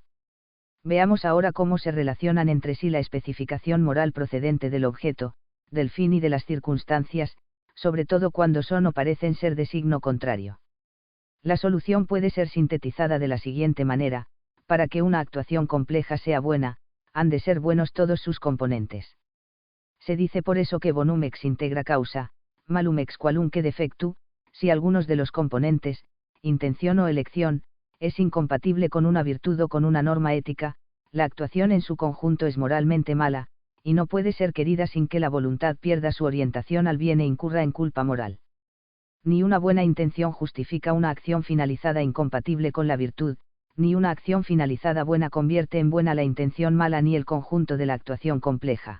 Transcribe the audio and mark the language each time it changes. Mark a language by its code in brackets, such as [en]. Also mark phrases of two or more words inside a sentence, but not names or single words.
[es] Veamos ahora cómo se relacionan entre sí la especificación moral procedente del objeto, del fin y de las circunstancias, sobre todo cuando son o parecen ser de signo contrario. La solución puede ser sintetizada de la siguiente manera: para que una actuación compleja sea buena, han de ser buenos todos sus componentes. Se dice por eso que [la] bonum ex integra causa, malum ex qualunque defectu, [es] si algunos de los componentes, intención o elección, es incompatible con una virtud o con una norma ética, la actuación en su conjunto es moralmente mala, y no puede ser querida sin que la voluntad pierda su orientación al bien e incurra en culpa moral. Ni una buena intención justifica una acción finalizada incompatible con la virtud, ni una acción finalizada buena convierte en buena la intención mala ni el conjunto de la actuación compleja.